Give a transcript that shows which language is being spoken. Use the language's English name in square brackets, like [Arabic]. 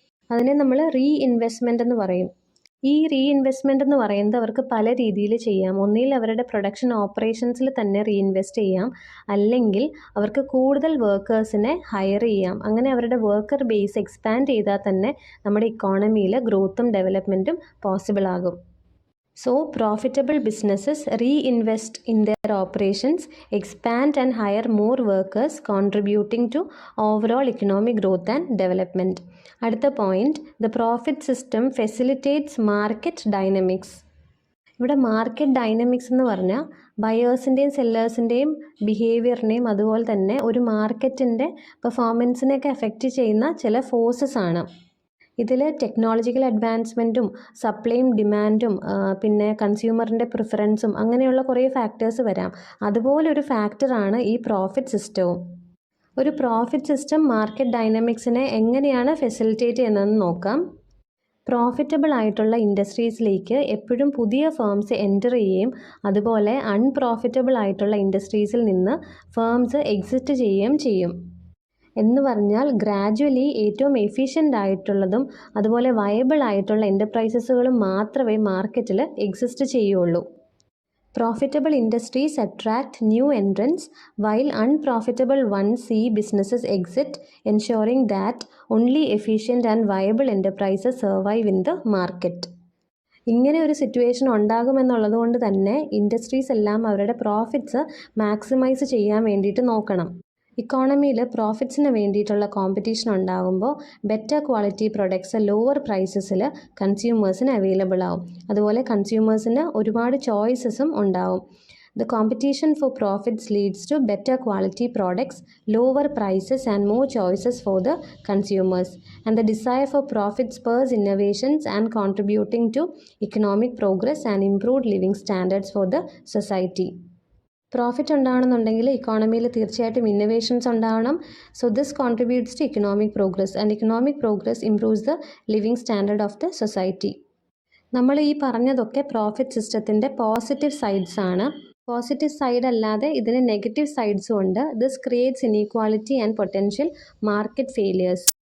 [Malayalam] അതിനെ നമ്മൾ റീഇൻവെസ്റ്റ്മെൻ്റ് എന്ന് പറയും. ഈ റീഇൻവെസ്റ്റ്മെൻ്റ് എന്ന് പറയുന്നത് അവർക്ക് പല രീതിയിൽ ചെയ്യാം. ഒന്നിൽ അവരുടെ പ്രൊഡക്ഷൻ ഓപ്പറേഷൻസിൽ തന്നെ റീഇൻവെസ്റ്റ് ചെയ്യാം, അല്ലെങ്കിൽ അവർക്ക് കൂടുതൽ വർക്കേഴ്സിനെ ഹയർ ചെയ്യാം. അങ്ങനെ അവരുടെ വർക്കർ ബേസ് എക്സ്പാൻഡ് ചെയ്താൽ തന്നെ നമ്മുടെ ഇക്കോണമിയിൽ ഗ്രോത്തും ഡെവലപ്മെൻറ്റും പോസിബിൾ ആകും. [English] So, profitable businesses reinvest in their operations, expand and hire more workers, contributing to overall economic growth and development. [Malayalam] അടുത്ത point, [English] the profit system facilitates market dynamics. [Malayalam] ഇവിടെ market dynamics എന്ന് പറഞ്ഞാൽ ബയേഴ്സിൻ്റെയും സെല്ലേഴ്സിൻ്റെയും ബിഹേവിയറിനെയും അതുപോലെ തന്നെ ഒരു മാർക്കറ്റിൻ്റെ പെർഫോമൻസിനെയൊക്കെ എഫക്റ്റ് ചെയ്യുന്ന ചില ഫോഴ്സസ് ആണ്. ഇതിൽ ടെക്നോളജിക്കൽ അഡ്വാൻസ്മെൻറ്റും സപ്ലൈയും ഡിമാൻഡും പിന്നെ കൺസ്യൂമറിൻ്റെ പ്രിഫറൻസും അങ്ങനെയുള്ള കുറേ ഫാക്ടേഴ്സ് വരാം. അതുപോലൊരു ഫാക്ടറാണ് ഈ പ്രോഫിറ്റ് സിസ്റ്റവും. ഒരു പ്രോഫിറ്റ് സിസ്റ്റം മാർക്കറ്റ് ഡൈനാമിക്സിനെ എങ്ങനെയാണ് ഫെസിലിറ്റേറ്റ് ചെയ്യുന്നതെന്ന് നോക്കാം. പ്രോഫിറ്റബിൾ ആയിട്ടുള്ള ഇൻഡസ്ട്രീസിലേക്ക് എപ്പോഴും പുതിയ ഫേംസ് എൻ്റർ ചെയ്യുകയും അതുപോലെ അൺപ്രോഫിറ്റബിൾ ആയിട്ടുള്ള ഇൻഡസ്ട്രീസിൽ നിന്ന് ഫേംസ് എക്സിറ്റ് ചെയ്യുകയും ചെയ്യും. എന്ന് പറഞ്ഞാൽ ഗ്രാജ്വലി ഏറ്റവും എഫിഷ്യൻ്റ് ആയിട്ടുള്ളതും അതുപോലെ വയബിൾ ആയിട്ടുള്ള എൻ്റർപ്രൈസസുകളും മാത്രമേ മാർക്കറ്റിൽ എക്സിസ്റ്റ് ചെയ്യുള്ളൂ. [English] Profitable industries attract new entrants while unprofitable ones see businesses exit, ensuring that only efficient and viable enterprises survive in the market. [Malayalam] ഇങ്ങനെ ഒരു സിറ്റുവേഷൻ ഉണ്ടാകുമെന്നുള്ളത് കൊണ്ട് തന്നെ ഇൻഡസ്ട്രീസ് എല്ലാം അവരുടെ പ്രോഫിറ്റ്സ് മാക്സിമൈസ് ചെയ്യാൻ വേണ്ടിയിട്ട് നോക്കണം. ഇക്കോണമിയിൽ പ്രോഫിറ്റ്സിന് വേണ്ടിയിട്ടുള്ള കോമ്പറ്റീഷൻ ഉണ്ടാകുമ്പോൾ better quality products lower പ്രൈസസിൽ കൺസ്യൂമേഴ്സിന് available ആവും. അതുപോലെ കൺസ്യൂമേഴ്സിന് ഒരുപാട് ചോയ്സസും ഉണ്ടാവും. [English] The competition for profits leads to better quality products, lower prices and more choices for the consumers. And the desire for profit spurs innovations and contributing to economic progress and improved living standards for the society. [Malayalam] Profit ഉണ്ടാവണമെന്നുണ്ടെങ്കിൽ ഇക്കോണമിയിൽ തീർച്ചയായിട്ടും innovations ഉണ്ടാവണം. [English] So this contributes to economic progress and economic progress improves the living standard of the society. [Malayalam] നമ്മൾ ഈ പറഞ്ഞതൊക്കെ profit സിസ്റ്റത്തിൻ്റെ positive sides ആണ്. Positive side അല്ലാതെ ഇതിന് negative സൈഡ്സും ഉണ്ട്. [English] This creates inequality and potential market failures.